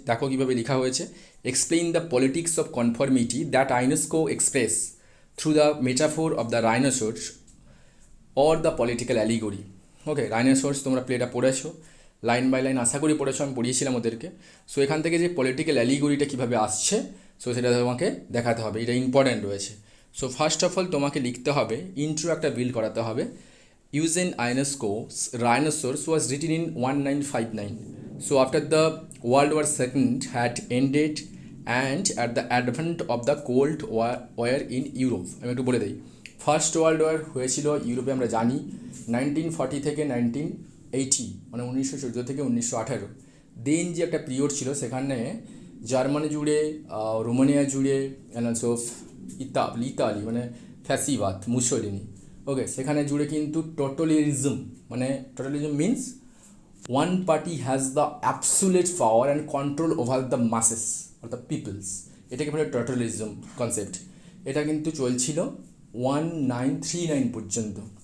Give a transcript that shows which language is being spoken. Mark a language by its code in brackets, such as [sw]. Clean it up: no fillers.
[bn] দেখো কীভাবে লেখা হয়েছে, [en] Explain the politics of conformity that Ionesco express through the metaphor of the rhinoceros or the political allegory. [bn] ওকে, রাইনোসরস তোমরা প্লেটা পড়েছো, লাইন বাই লাইন আশা করি পড়েছো, আমি পড়িয়েছিলাম ওদেরকে। সো এখান থেকে যে পলিটিক্যাল অ্যালিগরিটা কীভাবে আসছে, সো সেটা তোমাকে দেখাতে হবে, এটা ইম্পর্ট্যান্ট রয়েছে। সো ফার্স্ট অফ অল তোমাকে লিখতে হবে, ইন্ট্রো একটা বিল্ড করাতে হবে। [en] Eugen Ionesco's Rhinoceros was written in 1959. So after the World War II had ended and at the advent of the Cold War in Europe, [bn] আমি একটু বলে দিই, ফার্স্ট ওয়ার্ল্ড ওয়ার হয়েছিল ইউরোপে, আমরা জানি 1940 থেকে 1980, মানে 1914 থেকে 1918। দেন যে একটা পিরিয়ড ছিল, সেখানে জার্মানি জুড়ে, রোমানিয়া জুড়ে, অ্যান্ড অলসো ইতালি মানে ফ্যাসিবাদ, মুসোলিনি, ওকে, সেখানে জুড়ে কিন্তু টোটালিজম, মানে [en] totalism means one party has the absolute power and control over the masses or the peoples, [bn] এটাকে বলে টোটালিজম কনসেপ্ট। এটা কিন্তু চলছিল 1939 পর্যন্ত।